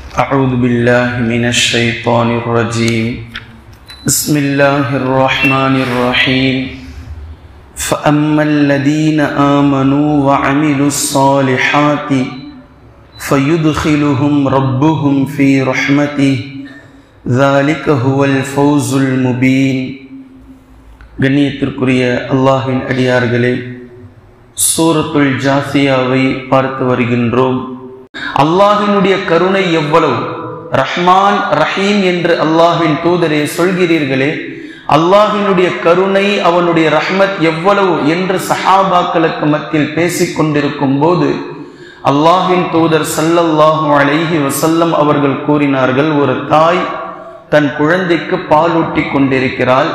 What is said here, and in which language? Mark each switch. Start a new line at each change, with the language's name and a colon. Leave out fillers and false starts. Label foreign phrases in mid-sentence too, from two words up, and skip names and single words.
Arabic: أعوذ بالله من الشيطان الرجيم بسم الله الرحمن الرحيم فأما الذين آمنوا وعملوا الصالحات فيدخلهم ربهم في رحمته ذلك هو الفوز المبين.
Tamil: கண்ணியத்திற்குரிய அல்லாஹ்வின் அடியார்களே, சூரத்துல் ஜாசியாவை பார்த்து வருகின்றோம். அல்லாஹ்வினுடைய கருணை எவ்வளவு,
Arabic: رحمن رحيم
Tamil: என்று அல்லாஹ்வின் தூதரே சொல்கிறீர்களே, அல்லாஹ்வினுடைய கருணை அவனுடைய ரஹ்மத் எவ்வளவு என்று சஹாபாக்களுக்கு மத்தியில் பேசிக் கொண்டிருக்கும் போது அல்லாஹ்வின் தூதர்
Arabic: صلى الله عليه وسلم
Tamil: அவர்கள் கூறினார்கள், ஒரு தாய் தன் குழந்தைக்கு பாலூட்டி கொண்டிருக்கிறாள்.